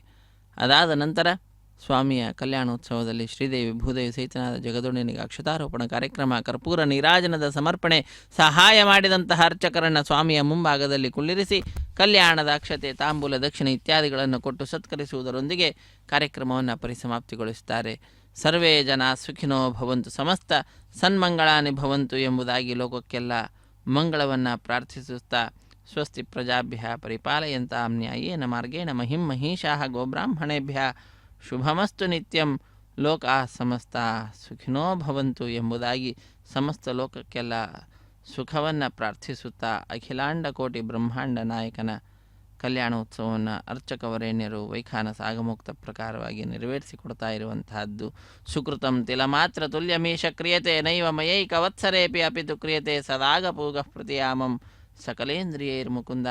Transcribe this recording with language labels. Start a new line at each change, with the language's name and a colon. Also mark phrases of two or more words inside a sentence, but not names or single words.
Kannada: ಅದಾದ ನಂತರ ಸ್ವಾಮಿಯ ಕಲ್ಯಾಣೋತ್ಸವದಲ್ಲಿ ಶ್ರೀದೇವಿ ಭೂದೇವಿ ಸಹಿತನಾದ ಜಗದೊಡೆಯನಿಗೆ ಅಕ್ಷತಾರೋಪಣ ಕಾರ್ಯಕ್ರಮ, ಕರ್ಪೂರ ನೀರಾಜನದ ಸಮರ್ಪಣೆ, ಸಹಾಯ ಮಾಡಿದಂತಹ ಅರ್ಚಕರನ್ನು ಸ್ವಾಮಿಯ ಮುಂಭಾಗದಲ್ಲಿ ಕುಳ್ಳಿರಿಸಿ ಕಲ್ಯಾಣದ ಅಕ್ಷತೆ, ತಾಂಬೂಲ, ದಕ್ಷಿಣೆ ಇತ್ಯಾದಿಗಳನ್ನು ಕೊಟ್ಟು ಸತ್ಕರಿಸುವುದರೊಂದಿಗೆ ಕಾರ್ಯಕ್ರಮವನ್ನು ಪರಿಸಮಾಪ್ತಿಗೊಳಿಸುತ್ತಾರೆ.
Sanskrit: ಸರ್ವೇ ಜನ ಸುಖಿನೋ ಭವಂತು, ಸಮಸ್ತ ಸನ್ಮಂಗಳಾನಿ ಭವಂತು
Kannada: ಎಂಬುದಾಗಿ ಲೋಕಕ್ಕೆಲ್ಲ ಮಂಗಳವನ್ನು ಪ್ರಾರ್ಥಿಸುತ್ತಾ
Sanskrit: ಸ್ವಸ್ತಿ ಪ್ರಜಾಭ್ಯ ಪರಿಪಾಲಯಂತಾಂ ನ್ಯಾಯೇನ ಮಾರ್ಗೇಣ ಮಹಿಂ ಮಹಿಷಾಃ ಗೋಬ್ರಾಹ್ಮಣೇಭ್ಯ ಶುಭಮಸ್ತು ನಿತ್ಯಂ ಲೋಕಾ ಸಮಸ್ತ ಸುಖಿನೋ ಭವಂತು
Kannada: ಎಂಬುದಾಗಿ ಸಮಸ್ತ ಲೋಕಕ್ಕೆಲ್ಲ ಸುಖವನ್ನು ಪ್ರಾರ್ಥಿಸುತ್ತಾ ಅಖಿಲಾಂಡ ಕೋಟಿ ಬ್ರಹ್ಮಾಂಡ ನಾಯಕನ ಕಲ್ಯಾಣೋತ್ಸವವನ್ನು ಅರ್ಚಕವರೇಣ್ಯರು ವೈಖಾನಸ ಆಗಮುಕ್ತ ಪ್ರಕಾರವಾಗಿ ನೆರವೇರಿಸಿಕೊಡ್ತಾ ಇರುವಂತಹದ್ದು.
Sanskrit: ಸುಕೃತಂ ತಿಲ ಮಾತ್ರ ತುಲ್ಯಮೀಶ ಕ್ರಿಯತೆ ನೈವ ಮಯೈಕ ವತ್ಸರೇಪಿ ಅಪಿತು ಕ್ರಿಯತೆ ಸದಾಗಪೂಗ ಪ್ರತಿಯಾಮಂ ಸಕಲೇಂದ್ರಿಯೈರ್ಮುಕುಂದ.